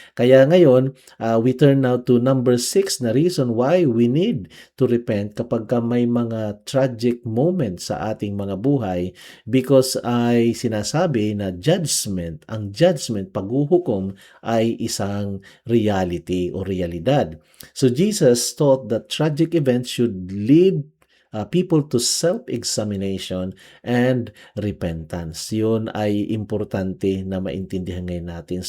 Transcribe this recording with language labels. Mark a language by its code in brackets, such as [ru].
[tl] Kaya ngayon, [en] we turn now to number 6 [tl] na [en] reason why we need to repent [tl] kapag may mga tragic moment sa ating mga buhay, because ay sinasabi na ang judgment, paghuhukom ay isang reality o realidad. [en] So Jesus taught that tragic events should lead people to self-examination and repentance. [tl] Yun ay importante na maintindihan ngayon natin.